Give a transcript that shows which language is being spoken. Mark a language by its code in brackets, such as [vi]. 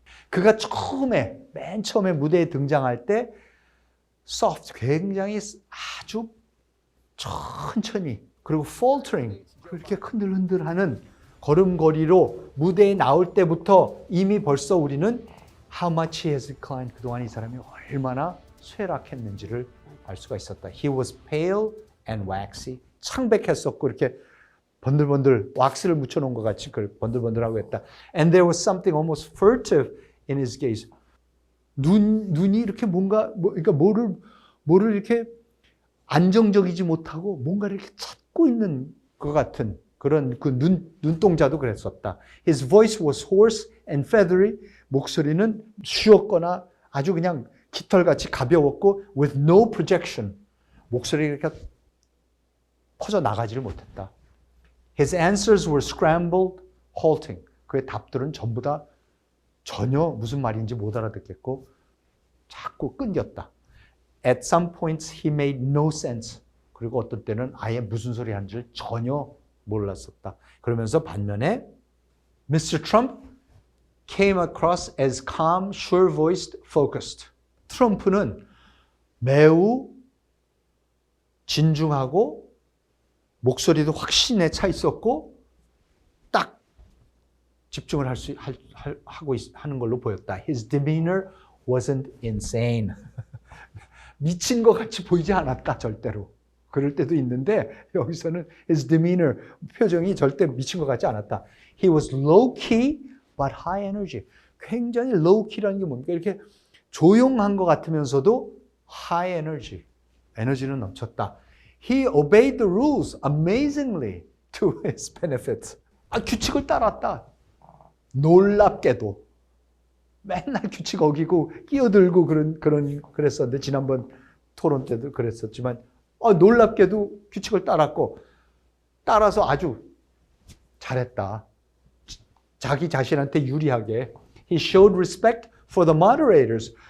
[ko] 그가 맨 처음에 무대에 등장할 때 굉장히 아주 천천히 그리고 faltering 그렇게 흔들흔들하는 걸음걸이로 무대에 나올 때부터 이미 벌써 우리는 [en] how much he has declined, [ko] 그동안 이 사람이 얼마나 쇠락했는지를 알 수가 있었다. [en] He was pale and waxy. [ko] 창백했었고 이렇게 번들번들 왁스를 묻혀놓은 것 같이 번들번들하고 했다. [en] And there was something almost furtive in his gaze. [ko] 눈이 이렇게 그러니까 뭐를 이렇게 안정적이지 못하고 뭔가를 이렇게 찾고 있는 것 같은 그런 그 눈동자도 그랬었다. [en] His voice was hoarse and feathery. [ko] 목소리는 쉬었거나 아주 그냥 깃털같이 가벼웠고 [en] with no projection. [ko] 목소리가 이렇게 퍼져 나가지를 못했다. [en] His answers were scrambled, halting. [ko] 그의 답들은 전부 다 전혀 무슨 말인지 못 알아듣겠고 자꾸 끊겼다. [en] At some points he made no sense. [ko] 그리고 어떤 때는 아예 무슨 소리 하는지를 전혀 몰랐었다. 그러면서 반면에 Mr. [en] Trump came across as calm, sure-voiced, focused. [ko] 트럼프는 매우 진중하고 목소리도 확신에 차 있었고 딱 집중을 하는 걸로 보였다. [en] His demeanor wasn't insane. [ko] 미친 것 같이 보이지 않았다, 절대로. 그럴 때도 있는데 여기서는 [en] his demeanor, [ko] 표정이 절대 미친 것 같지 않았다. [en] He was low key but high energy. [ko] 굉장히 low key라는 게 뭡니까? 이렇게 조용한 것 같으면서도 high energy, 에너지는 넘쳤다. [en] He obeyed the rules amazingly to his benefit. [ko] 규칙을 따랐다. 놀랍게도. 맨날 규칙 어기고 끼어들고 그랬었는데 지난번 토론 때도 그랬었지만 놀랍게도 규칙을 따랐고 따라서 아주 잘했다. 자기 자신한테 유리하게. [en] He showed respect for the moderators.